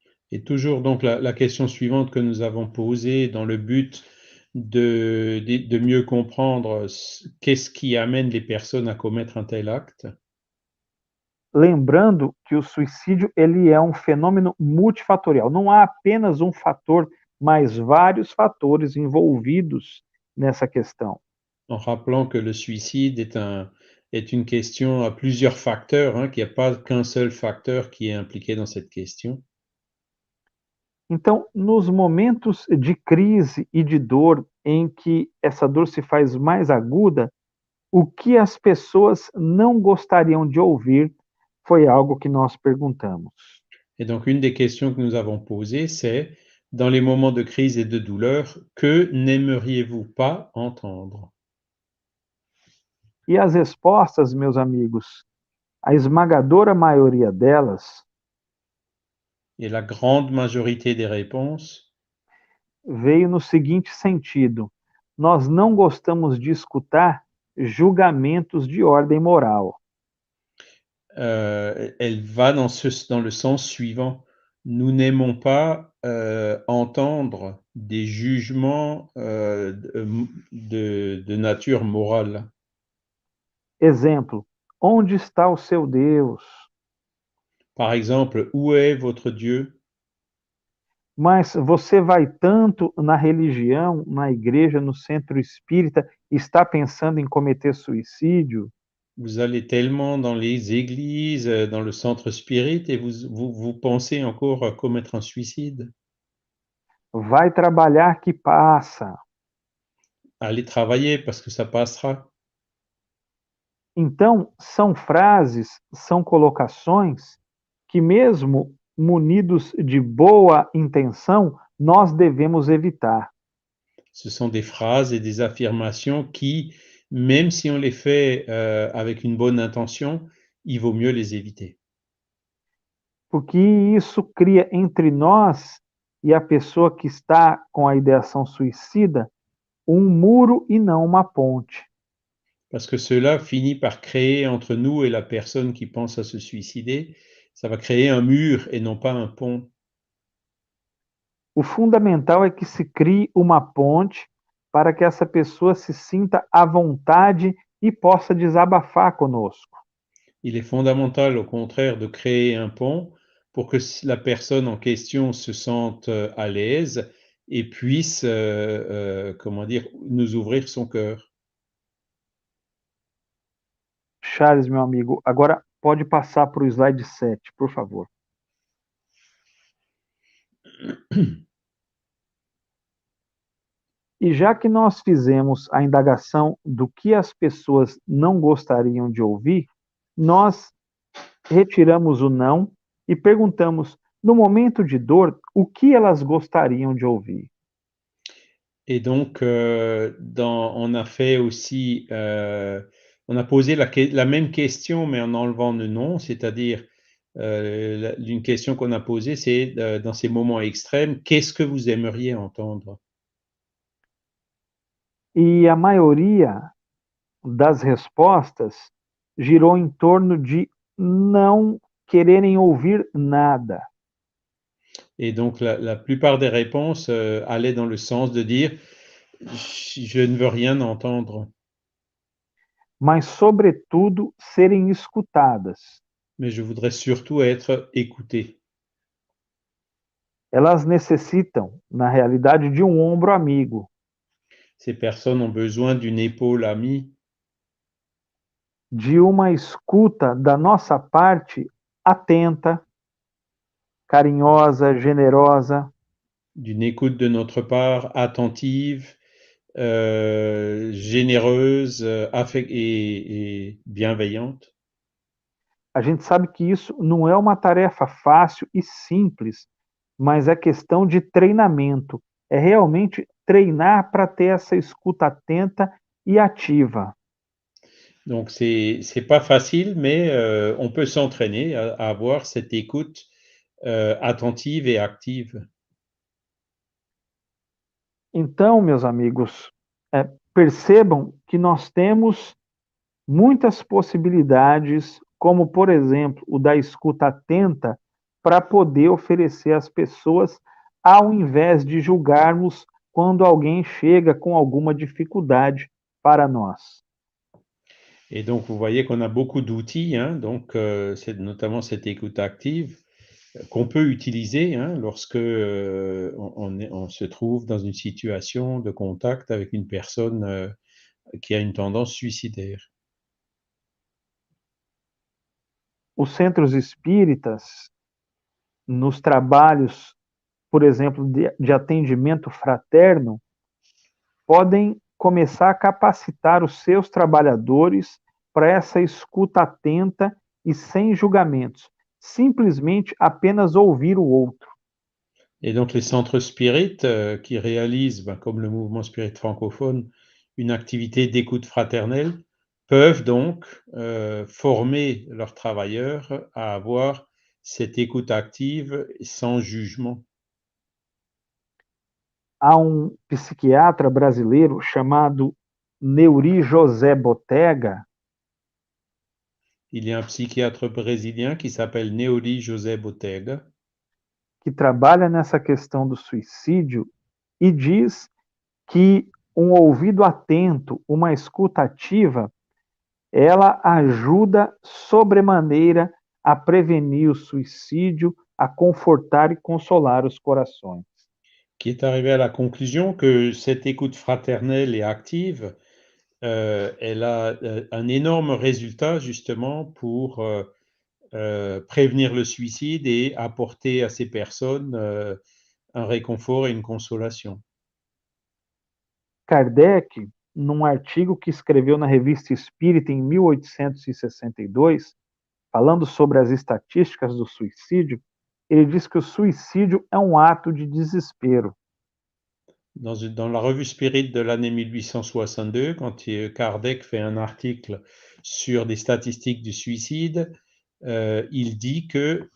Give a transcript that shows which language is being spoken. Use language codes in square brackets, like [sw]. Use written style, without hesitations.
[fr] Et toujours donc la question suivante que nous avons posée dans le but de mieux comprendre qu'est-ce qui amène les personnes à commettre un tel acte. [pt] Lembrando que o suicídio ele é um fenômeno multifatorial. Não há apenas um fator, mas vários fatores envolvidos nessa questão. [fr] En rappelant que le suicide est une question à plusieurs facteurs, hein, qu'il n'y a pas qu'un seul facteur qui est impliqué dans cette question. [pt] Então, nos momentos de crise e de dor, em que essa dor se faz mais aguda, o que as pessoas não gostariam de ouvir foi algo que nós perguntamos. [fr] Et donc, une des questions que nous avons posées, c'est, dans les moments de crise et de douleur, que n'aimeriez-vous pas entendre? [pt] E as respostas, meus amigos, a esmagadora maioria delas [fr] Et la grande majorité des réponses [pt] veio no seguinte sentido: nós não gostamos de escutar julgamentos de ordem moral. [fr] elle va dans le sens suivant. Nous n'aimons pas entendre des jugements de nature morale. [pt] Exemplo: onde está o seu Deus? [fr] Par exemple, où est votre Dieu? [pt] Mas você vai tanto na religião, na igreja, no centro espírita, está pensando em cometer suicídio? [fr] Vous allez tellement dans les églises, dans le centre spirit, et vous pensez encore à commettre un suicide? [pt] Vai trabalhar que passa. [fr] Allez travailler parce que ça passera. [pt] Então, são frases, são colocações que, mesmo munidos de boa intenção, nós devemos evitar. [fr] Ce sont des phrases et des affirmations qui, même si on les fait avec une bonne intention, il vaut mieux les éviter. [pt] Porque isso cria entre nós e a pessoa que está com a ideação suicida um muro e não uma ponte. [fr] Parce que cela finit par créer entre nous et la personne qui pense à se suicider, ça va créer un mur et non pas un pont. [pt] O fundamental é que se crie uma ponte para que essa pessoa se sinta à vontade e possa desabafar conosco. [fr] Il est fondamental, au contraire, de créer un pont pour que la personne en question se sente à l'aise et puisse, comment dire, nous ouvrir son cœur. [pt] Charles, meu amigo, agora pode passar para o slide 7, por favor. E já que nós fizemos a indagação do que as pessoas não gostariam de ouvir, nós retiramos o não e perguntamos, no momento de dor, o que elas gostariam de ouvir. [fr] Et donc, on a fait aussi, on a posé la même question, mais en enlevant le non, c'est-à-dire, une question qu'on a posée, c'est dans ces moments extrêmes, qu'est-ce que vous aimeriez entendre? [pt] E a maioria das respostas girou em torno de não quererem ouvir nada. [fr] Et donc, la plupart des réponses allaient dans le sens de dire, je ne veux rien entendre, [pt] Mas, sobretudo, serem escutadas. [fr] mais je voudrais surtout être écouté. [pt] Elas necessitam, na realidade, de um ombro amigo, [fr] Ces personnes ont besoin d'une épaule amie, [pt] de uma escuta da nossa parte atenta, carinhosa, generosa. [fr] d'une écoute de notre part attentive, généreuse et bienveillante. [pt] A gente sabe que isso não é uma tarefa fácil e simples, mas é questão de treinamento. É realmente treinar para ter essa escuta atenta e ativa. [fr] Donc c'est pas facile, mais on peut s'entraîner à avoir cette écoute attentive et active. [pt] Então, meus amigos, percebam que nós temos muitas possibilidades, como, por exemplo, o da escuta atenta, para poder oferecer às pessoas, ao invés de julgarmos quando alguém chega com alguma dificuldade para nós. [fr] Et donc vous voyez qu'on a beaucoup d'outils, hein, donc c'est notamment cette écoute active qu'on peut utiliser hein, lorsque on se trouve dans une situation de contact avec une personne qui a une tendance suicidaire. [pt] Os centros espíritas, nos trabalhos, por exemplo, de atendimento fraterno, podem começar a capacitar os seus trabalhadores para essa escuta atenta e sem julgamentos, simplesmente apenas ouvir o outro. [fr] Et donc les centres spirites qui réalisent, comme le mouvement spirit francophone, une activité d'écoute fraternelle, peuvent donc former leurs travailleurs à avoir cette écoute active sans jugement. [pt] Há um psiquiatra brasileiro chamado Neuri José Botega, [fr] Il y a un psychiatre brésilien qui s'appelle Neuri José Botega, [pt] que trabalha nessa questão do suicídio e diz que um ouvido atento, uma escuta ativa, ela ajuda sobremaneira a prevenir o suicídio, a confortar e consolar os corações. [fr] qui est arrivé à la conclusion que cette écoute fraternelle et active, elle a un énorme résultat justement pour prévenir le suicide et apporter à ces personnes un réconfort et une consolation. [pt] Kardec, num artigo que escreveu na Revista Espírita em 1862, falando sobre as estatísticas do suicídio, ele diz que o suicídio é um ato de desespero. [fr] Dans la revue Spirit de l'année 1862, quand Kardec fait un article sur des statistiques du suicide, il dit que...